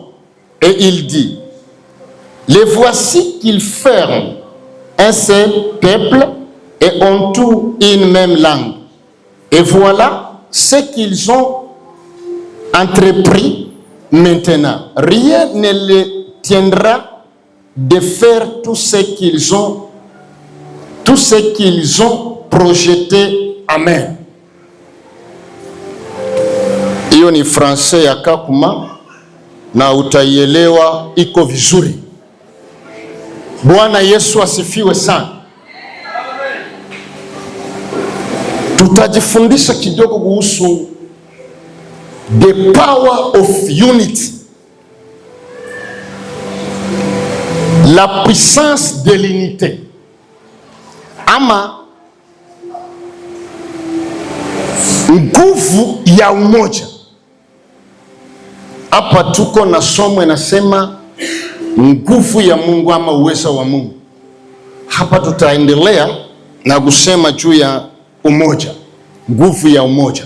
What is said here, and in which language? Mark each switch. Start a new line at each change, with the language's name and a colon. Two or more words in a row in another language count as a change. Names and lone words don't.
French: Et il dit, les voici qu'ils ferment un seul peuple et ont tous une même langue. Et voilà ce qu'ils ont entrepris maintenant. Rien ne les tiendra de faire tout ce qu'ils ont projeté. Amen.
Swahili: Hiyo ni français ya Kakuma na utaielewa iko vizuri. Bwana Yesu asifiwe sana. Tutajifundisha kidogo kuhusu
English: the power of unity,
French: la puissance de l'unité,
Swahili: ama nguvu ya umoja. Hapa tuko na somo inasema nguvu ya Mungu ama uwezo wa Mungu. Hapa tutaendelea na kusema juu ya umoja, nguvu ya umoja.